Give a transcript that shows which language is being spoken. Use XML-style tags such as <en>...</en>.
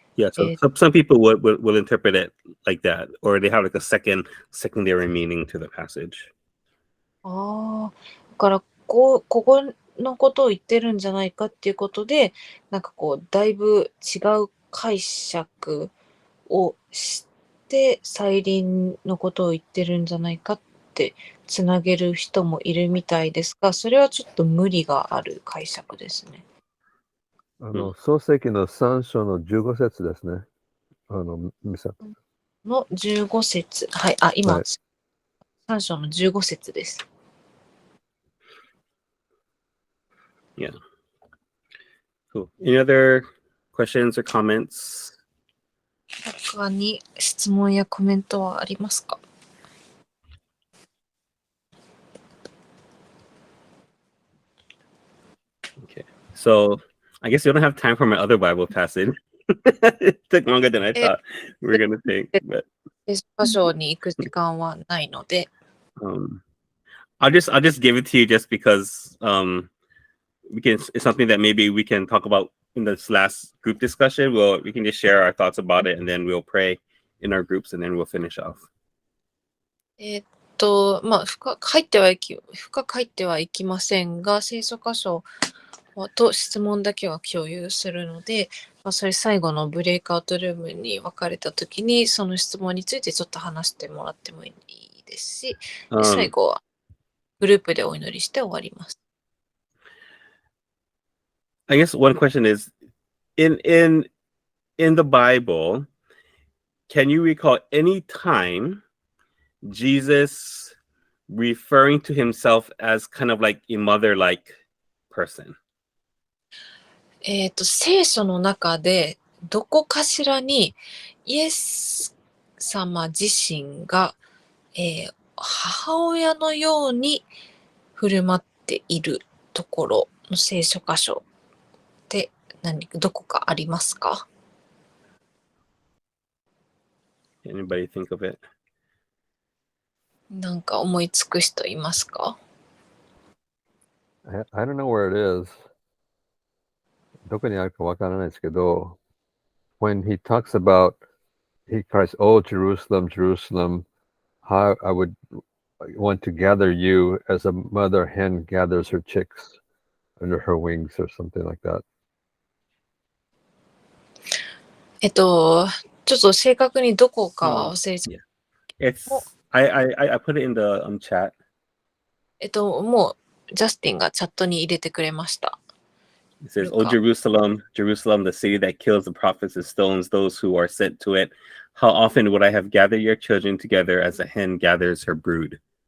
<en>Yeah, so some people will interpret it like that, or they have like a secondary meaning to the passage.</en> <ja>だからここのことを言ってるんじゃないかっていうことで、だいぶ違う解釈をして再臨のことを言ってるんじゃないかってつなげる人もいるみたいですが、それはちょっと無理がある解釈ですね。創世記の3章の15節ですね。ミサの15節。はい、今、3章の15節です。</ja> <en>Yeah. Cool. Any other questions or comments?</en> <ja>他に質問やコメントはありますか？</ja> <en>Okay. So I guess you don't have time for my other Bible passage. It took longer than I thought we were gonna take, but</en> <ja>聖書箇所に行く時間はないので、</ja> <en>I'll just give it to you just because it's something that maybe we can talk about in this last group discussion. We can just share our thoughts about it, and then we'll pray in our groups, and then we'll finish off.</en> <ja>深く入ってはいきませんが、聖書箇所と質問だけは共有するので、それ最後のブレイクアウトルームに分かれたときに、その質問についてちょっと話してもらってもいいですし、最後はグループでお祈りして終わります。</ja> <en>I guess one question is, in the Bible, can you recall any time Jesus referring to himself as kind of like a mother-like person?</en> <ja>聖書の中でどこかしらにイエス様自身が、母親のように振る舞っているところの聖書箇所ってどこかありますか？</ja> <en>Anybody think of it?</en> <ja>なんか思いつく人いますか？</ja> <en>I don't know where it is.</en> <ja>どこにあるかわからないですけど、</ja> <en>when he talks about, he cries, "Oh, Jerusalem, Jerusalem, how I would want to gather you as a mother hen gathers her chicks under her wings," or something like that.</en> <ja>ちょっと正確にどこかは忘れちゃう。</ja> <en>It's I put it in the chat.</en> <ja>もう、ジャスティンがチャットに入れてくれました。</ja> <en>It says, "O Jerusalem, Jerusalem, the city that kills the prophets and stones those who are sent to it. How often would I have gathered your children together as a hen gathers her brood?"</en>